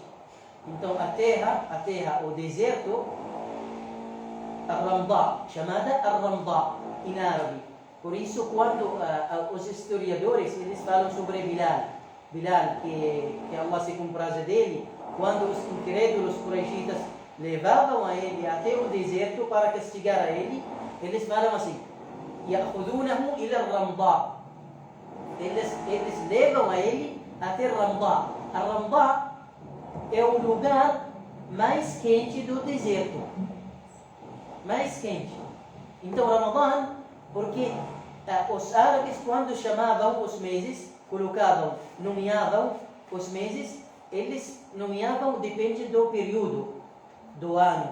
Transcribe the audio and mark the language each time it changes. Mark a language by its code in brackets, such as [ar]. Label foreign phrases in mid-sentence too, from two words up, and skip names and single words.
[pt] Então a terra, o deserto, Ar-Ramdá, chamada Ar-Ramdá em árabe. Por isso, quando os historiadores eles falam sobre Bilal, que Allah se compraza dele, quando os incrédulos quraishitas levavam a ele até o deserto para castigar a ele, eles falam assim: [ar] يأخذونه إلى الرمضاء. [pt] Eles levam a ele até Ramdá. A Ramdá é o lugar mais quente do deserto. Mais quente. Então, Ramadã, porque os árabes, quando chamavam os meses, nomeavam os meses, eles nomeavam, depende do período do ano.